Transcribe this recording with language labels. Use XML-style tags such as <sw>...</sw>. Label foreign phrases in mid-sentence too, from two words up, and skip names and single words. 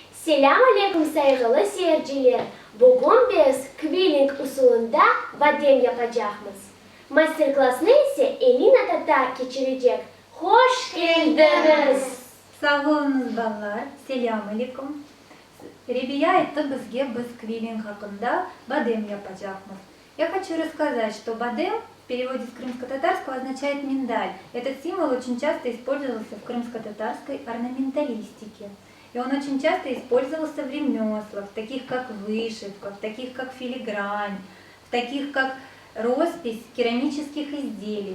<crh>Selam aleyküm saygılı seyirciler. Bugün biz quilling usulünde badem yapacağız. Master class'ını ise Elina Tatar geçirecek. Hoş geldiniz. Sağ olunuz ballar. Selam aleyküm.</crh> <ru>Ребя, это</ru> <crh>biz quilling hakkında badem yapacağız.</crh> <ru>Я хочу рассказать, что бадем в переводе с крымско-татарского означает миндаль. Этот символ очень часто использовался в крымско-татарской орнаменталистике. И он очень часто использовался в ремеслах, таких как вышивка, таких как филигрань, таких как роспись керамических изделий.</ru>